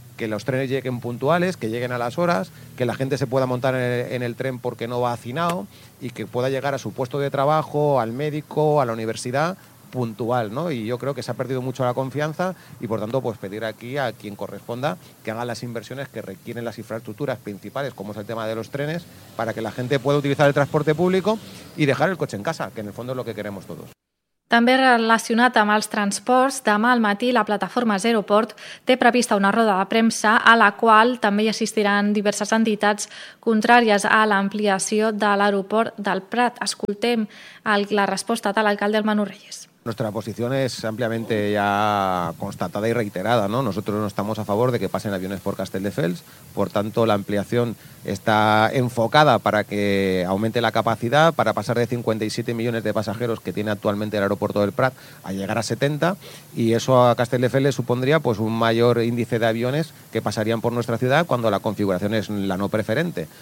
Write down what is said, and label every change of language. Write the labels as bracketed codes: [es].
[es] Que los trenes lleguen puntuales, que lleguen a las horas, que la gente se pueda montar en el tren porque no va hacinado y que pueda llegar a su puesto de trabajo, al médico, a la universidad, puntual, ¿no? Y yo creo que se ha perdido mucho la confianza y, por tanto, pues pedir aquí a quien corresponda que haga las inversiones que requieren las infraestructuras principales, como es el tema de los trenes, para que la gente pueda utilizar el transporte público y dejar el coche en casa, que en el fondo es lo que queremos todos. [ca] També relacionat amb els transports, demà al matí la plataforma Zeroport té prevista una roda de premsa a la qual també hi assistiran diverses entitats contràries a l'ampliació de l'aeroport del Prat. Escoltem la resposta de l'alcalde, Manu Reyes. [es] Nuestra posición es ampliamente ya constatada y reiterada, ¿no? Nosotros no estamos a favor de que pasen aviones por Castelldefels, por tanto la ampliación está enfocada para que aumente la capacidad, para pasar de 57 millones de pasajeros que tiene actualmente el aeropuerto del Prat a llegar a 70, y eso a Castelldefels supondría pues un mayor índice de aviones que pasarían por nuestra ciudad cuando la configuración es la no preferente.